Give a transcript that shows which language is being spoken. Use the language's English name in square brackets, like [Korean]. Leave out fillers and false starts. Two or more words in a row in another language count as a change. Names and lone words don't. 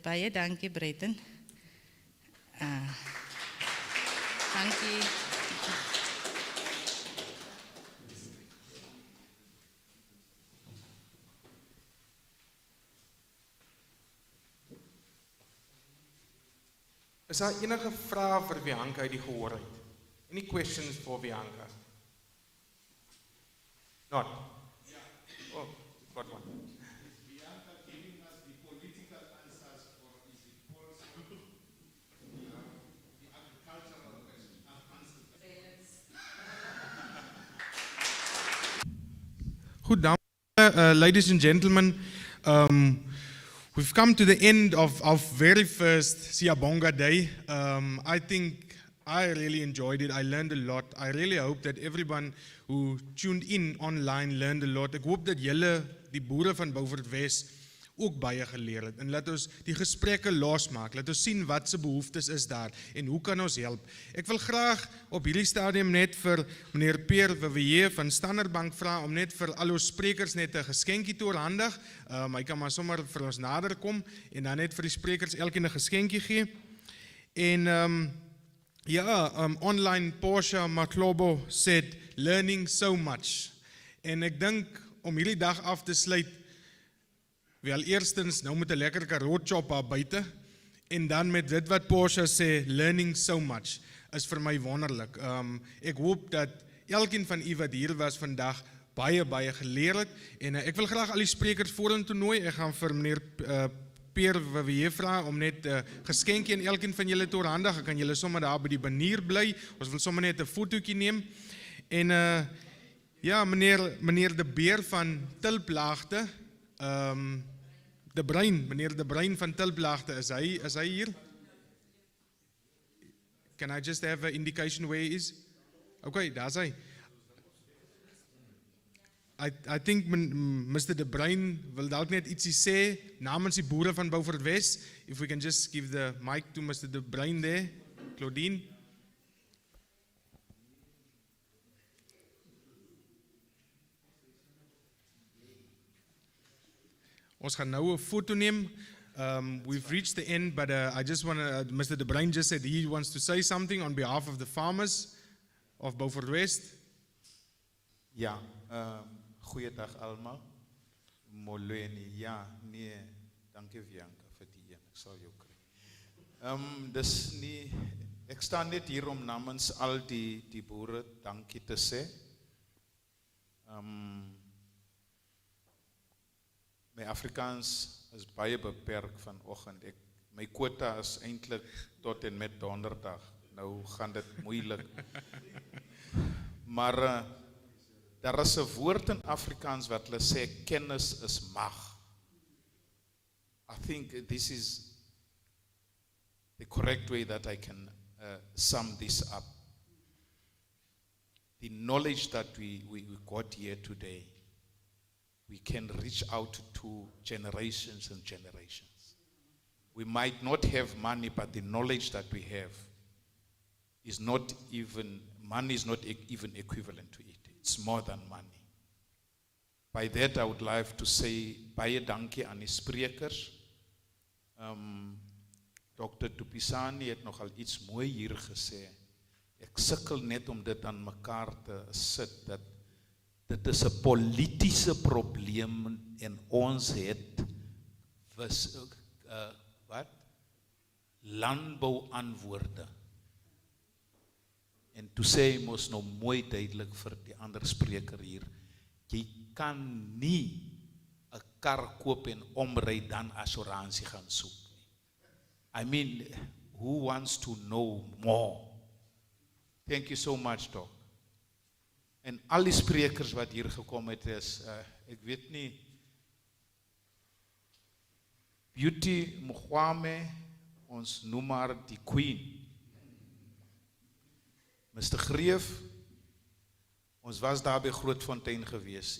[Afrikaans] Baie dankie, Breiten. Dankie. Is daar enige vrae vir Bianca uit die gehoor uit? [English] Any questions for Bianca? Not? Oh, got one. Bianca giving us the political answers, or is it also the agricultural answers? Goed, ladies and gentlemen, we've come to the end of our very first SIYABONGA Day. I think I really enjoyed it. I learned a lot. I really hope that everyone who tuned in online learned a lot. [Afrikaans] Ek hoop dat julle, die boere van Beaufort West, ook baie geleer het. En laat ons die gesprekke losmaak. Laat ons sien wat se behoeftes is daar en hoe kan ons help. Ek wil graag op hierdie stadium net vir meneer Pierre Vivier van Standard Bank vra om net vir al ons sprekers net 'n geskenkie te oorhandig. Hy kan maar sommer vir ons nader kom en dan net vir die sprekers elkeen 'n geskenkie gee. [English] En online Portia Maklobo said learning so much. [Afrikaans] En ek dink om hierdie dag af te sluit, wel eerstens nou met 'n lekker Karoo chop daar buite en dan met dit wat Portia sê, [English] learning so much, [Afrikaans] is vir my wonderlik. Ek hoop dat elkeen van u wat hier was vandag baie geleer het en ek wil graag al die sprekers vorentoe nooi. Ek gaan vir meneer Pierre Vivier vra om net 'n geskenkie aan elkeen van julle te oorhandig. Ek kan julle sommer daar by die banier bly. Ons wil sommer net 'n fotootjie neem. En ja, meneer De Beer van Tilplaagte, meneer De Bruin van Tilplaagte, is hy hier? [English] Can I just have an indication where he is? [Afrikaans] Okay, daar's hy. [English] I think Mr. [Afrikaans] De Bruin wil dalk net ietsie sê namens die boere van Beaufort West. [English] If we can just give the mic to Mr. De Bruin there, Claudine. [Afrikaans] Ons gaan nou 'n foto neem. [English] We've reached the end, but I just want to, Mr. De Bruin just said he wants to say something on behalf of the farmers of Beaufort West. [Afrikaans] Ja, goeiedag almal. Molweni, ja, nee, dankie Bianca vir die een, ek sal jou kry. Dis nie, ek staan net hier om namens al die boere dankie te sê. My Afrikaans is baie beperk vanoggend. My quota is eintlik tot en met donderdag. Nou gaan dit moeilik. Maar daar is 'n woord in Afrikaans wat hulle sê kennis is mag. [English] I think this is the correct way that I can sum this up. The knowledge that we got here today, we can reach out to generations and generations. We might not have money, but the knowledge that we have is not even, money is not even equivalent to it. It's more than money. By that, I would like to say, [Afrikaans] baie dankie aan die sprekers. Dr. Du Pisani het nogal iets mooi hier gesê. Ek sukkel net om dit aan mekaar te sit, dat dit is 'n politieke probleem en ons het landbouantwoorde. En toe sê hy mos nou mooi duidelik vir die ander spreker hier, jy kan nie 'n kar koop en omry dan assuransie gaan soek nie. [English] I mean, who wants to know more? Thank you so much, Doc. [Afrikaans] En al die sprekers wat hier gekom het is, ek weet nie, Beauty Mogwame, ons noem maar die Queen. Mr. Greeff, ons was daar by Grootfontein gewees.